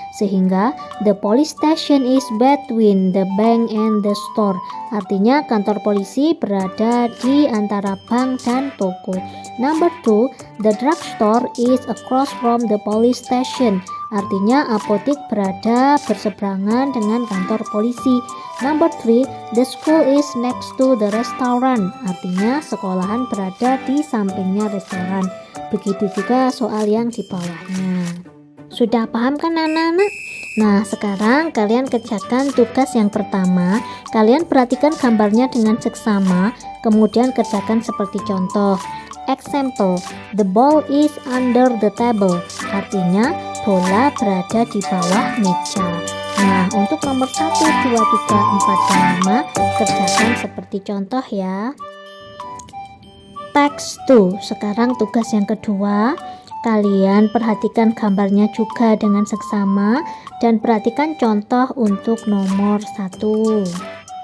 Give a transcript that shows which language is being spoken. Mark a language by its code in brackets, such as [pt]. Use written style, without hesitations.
[en] Sehingga the police station is between the bank and the store. [id] Artinya kantor polisi berada di antara bank dan toko. [en] Number 2, the drugstore is across from the police station. [id] Artinya apotik berada berseberangan dengan kantor polisi. [en] Number 3, the school is next to the restaurant. [id] Artinya sekolahan berada di sampingnya restoran. Begitu juga soal yang di bawahnya. Sudah paham kan anak-anak? Nah, sekarang kalian kerjakan tugas yang pertama. Kalian perhatikan gambarnya dengan seksama, kemudian kerjakan seperti contoh. [en] Example, the ball is under the table. [id] Artinya bola berada di bawah meja. Nah, untuk nomor 1, 2, 3, 4, dan 5 kerjakan seperti contoh ya. Text 2. Sekarang tugas yang kedua. Kalian perhatikan gambarnya juga dengan seksama dan perhatikan contoh untuk nomor 1.